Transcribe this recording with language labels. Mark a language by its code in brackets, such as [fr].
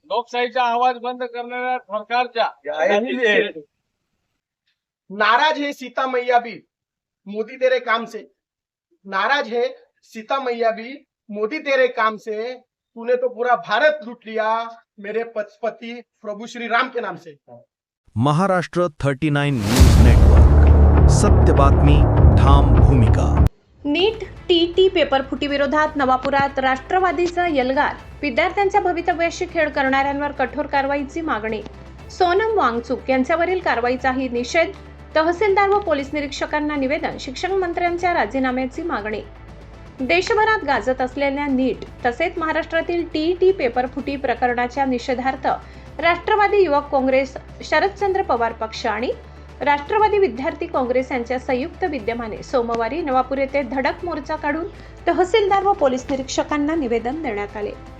[mr] लोकशाहीचा आवाज बंद करणाऱ्या सरकारच्या [hi] नाराज है सीता मैया भी मोदी तेरे काम से। नाराज है सीता मैया भी मोदी तेरे काम से। तूने तो पूरा भारत लूट लिया मेरे पति प्रभु श्री राम के नाम से। [mr] महाराष्ट्र 39 न्यूज नेटवर्क, सत्य बातमी, ठाम भूमिका। नीट टीटी पेपर फुटी विरोधात नवापुरात राष्ट्रवादीचा एल्गार। विद्यार्थ्यांच्या भवितव्याशी खेळ करणाऱ्यांवर कठोर कारवाईची मागणी। सोनम वांगचुक यांच्यावरील कारवाईचाही निषेध। तहसीलदार व पोलीस निरीक्षकांना निवेदन। शिक्षण मंत्र्यांच्या राजीनाम्याची मागणी। देशभरात गाजत असलेल्या नीट तसेच महाराष्ट्रातील टीईटी पेपर फुटी प्रकरणाच्या निषेधार्थ राष्ट्रवादी युवक काँग्रेस, शरदचंद्र पवार पक्ष आणि राष्ट्रवादी विद्यार्थी काँग्रेस यांच्या संयुक्त विद्यमाने सोमवारी नवापूर येथे धडक मोर्चा काढून तहसीलदार व पोलीस निरीक्षकांना निवेदन देण्यात आले।